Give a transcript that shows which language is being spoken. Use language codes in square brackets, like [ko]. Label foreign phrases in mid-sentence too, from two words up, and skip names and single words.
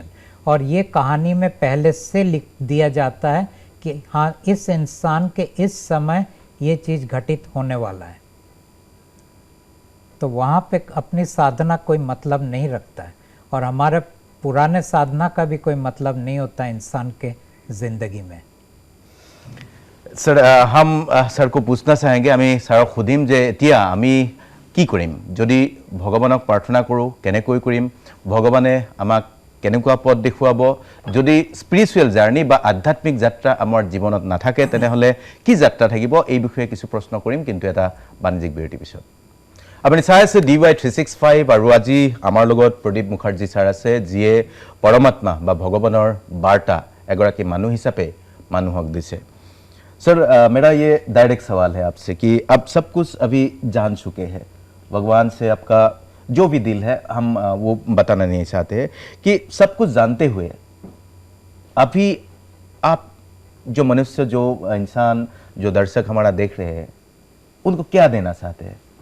[hi] और ये कहानी में पहले से लिख दिया जाता है कि हाँ, इस इंसान के इस समय ये चीज़ घटित होने वाला है। तो वहाँ पे अपनी साधना कोई मतलब नहीं रखता है, और हमारे पुराने साधना का भी कोई मतलब नहीं होता इंसान के ज़िंदगी में। सर हम सर को पूछना चाहेंगे, [as] আমি ছাৰ সুধিম যে এতিয়া আমি কি কৰিম, যদি ভগৱানক প্ৰাৰ্থনা কৰোঁ কেনেকৈ কৰিম, ভগৱানে আমাক কেনেকুৱা পথ দেখুৱাব, যদি [en] spiritual journey [as] বা আধ্যাত্মিক যাত্ৰা আমাৰ জীৱনত নাথাকে তেনেহ'লে কি যাত্ৰা থাকিব, এই বিষয়ে কিছু প্ৰশ্ন কৰিম, কিন্তু এটা বাণিজ্যিক বিৰতিৰ পিছত। আপুনি চাই আছে DY 365, আৰু আজি আমাৰ লগত প্ৰদীপ মুখাৰ্জী ছাৰ আছে, যিয়ে পৰমাত্মা বা ভগৱানৰ বাৰ্তা এগৰাকী মানুহ হিচাপে মানুহক দিছে। [hi] सर मेरा ये डायरेक्ट सवाल है आपसे कि अब सब कुछ अभी जान चुके हैं, भगवान से आपका जो भी दिल है, हम वो बताना नहीं चाहते कि सब कुछ जानते हुए अभी आप जो मनुष्य, जो इंसान, जो दर्शक हमारा देख रहे हैं, उनको क्या देना चाहते हैं?